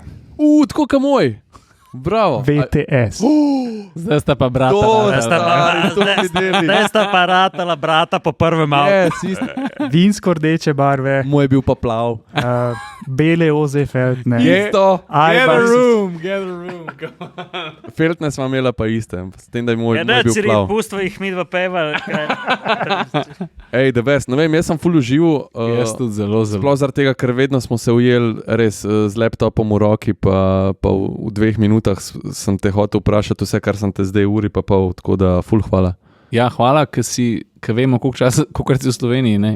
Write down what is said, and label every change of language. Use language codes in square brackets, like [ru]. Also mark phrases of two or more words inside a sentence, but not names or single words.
[sl] Tako ka moj! Bravo! VTS. Zdaj sta pa brata. Zdaj sta pa ratala brata po prvem avtu. Vinsko rdeče barve. Moj je bil pa plav. Bele OZ Feltne. Isto. [en] Get a room. [sl] Feltne sva imela pa iste. S tem, da je moj bil plav. Pustva jih mi dva peva. Ej, [en] the best. [sl] Ne vem, jaz sem ful užival. Jaz tudi zelo. Sploh zaradi tega, ker vedno smo se ujeli res z laptopom v roki, pa v 2 minutah sem te hotel vprašati vse, kar sem te zdaj uri pa pol, tako da ful hvala. Ja, hvala, ker vemo, koliko si v Sloveniji, ne?